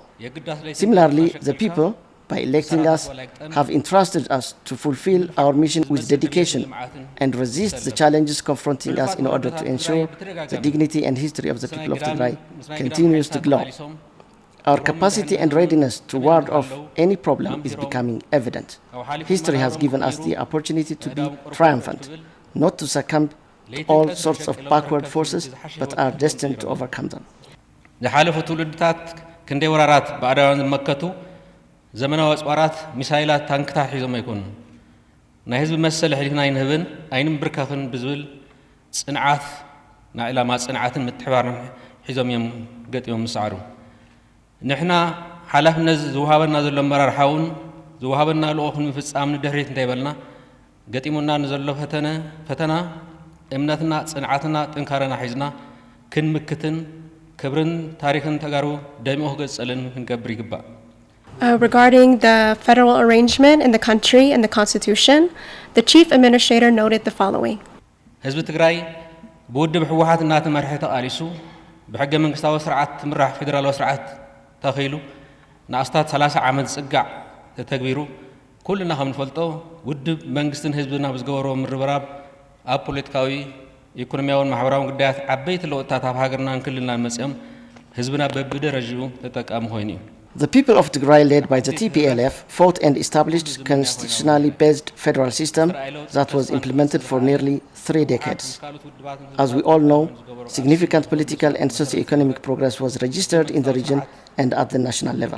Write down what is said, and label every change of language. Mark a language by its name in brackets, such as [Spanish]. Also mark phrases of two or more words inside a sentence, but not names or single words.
[English] Similarly, the people, by electing us, have entrusted us to fulfill our mission with dedication and resist the challenges confronting us in order to ensure the dignity and history of the people of Tigray continues to glow. Our capacity and readiness to ward off any problem is becoming evident. History has given us the opportunity to be triumphant, not to succumb to all sorts of backward forces, but are destined to overcome them. [Tigrinya] ዝሓለፉ ትውልድታት ክንደይ ወራራት ባዕዳውያን ዝመከቱ ዘመናዊ ኣጽዋራት ሚሳይላት ታንክታት ሒዞም ኣይኮኑን ናይ ህዝቢ መሰል ሕሊና ይንህብን ኣይንም ብርካኽን ብዝብል ጽንዓት ናይ ዕላማ ጽንዓትን ምትሕባርን ሒዞም እዮም ገጢሞም ምስዓሩ ንሕና ሓላፍነት ዝውሃበና ዘሎ መራርሓውን ዝውሃበና ልኡኹን ምፍጻም ንድሕሪት እንተይበልና ገጢሙና ንዘሎ ፈተና እምነትና ጽንዓትና ጥንካረና ሒዝና ክንምክትን ክብርን ታሪክን ተጋሩ ደሚኦ ገጸልን ክንገብር ይግባእ [English] Regarding the federal arrangement in the country and the constitution, the chief administrator noted the following. [Tigrinya] ህዝቢ ትግራይ ብውድብ ሕወሓት እናተመርሐ ተቃሊሱ ብሕገ መንግስታዊ ስርዓት ምራሕ ፌደራላዊ ስርዓት ተኺሉ ንኣስታት 30 ዓመት ጽጋዕ ተተግቢሩ ኩልና ከም ንፈልጦ ውድብ መንግስትን ህዝብና ብዝገበሮ ምርብራብ ኣብ ፖለቲካዊ ኢኮኖሚያውን ማሕበራውን ጉዳያት ዓበይቲ ለውጥታት ኣብ ሃገርናን ክልልናን መጽኦም ህዝብና በብደረጃው ተጠቃሚ ኮይኑ እዩ [English] The people of Tigray, led by the TPLF, fought and established a constitutionally based federal system that was implemented for nearly 3 decades. As we all know, significant political and socio-economic progress was registered in the region and at the national level.